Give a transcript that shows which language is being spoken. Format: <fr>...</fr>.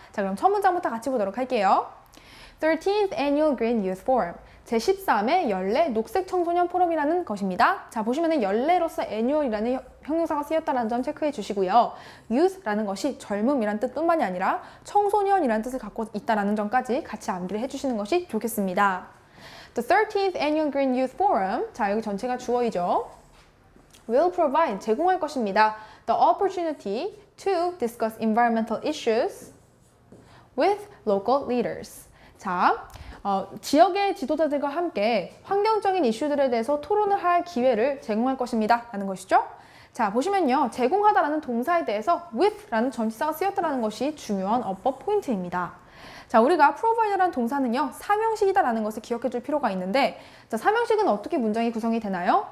<ko>자, 그럼 첫 문장부터 같이 보도록 할게요. 13th Annual Green Youth Forum, 제13회 연례 녹색 청소년 포럼이라는 것입니다. 자, 보시면은 연례로서 annual이라는 형용사가 쓰였다는 점 체크해 주시고요. youth라는 것이 젊음이란 뜻뿐만이 아니라 청소년이라는 뜻을 갖고 있다는 점까지 같이 암기를 해주시는 것이 좋겠습니다. The 13th Annual Green Youth Forum, 자 여기 전체가 주어이죠.</ko> <en>will provide,</en> <ko>제공할 것입니다.</ko> <en>The opportunity to discuss environmental issues with local leaders.</en> <ko>자, 지역의 지도자들과 함께 환경적인 이슈들에 대해서 토론을 할 기회를 제공할 것입니다. 라는 것이죠. 자, 보시면요. 제공하다라는 동사에 대해서 with라는 전치사가 쓰였다는 것이 중요한 어법 포인트입니다. 자, 우리가 provide라는 동사는요, 삼형식이다라는 것을 기억해 줄 필요가 있는데, 자, 삼형식은 어떻게 문장이 구성이 되나요?</ko>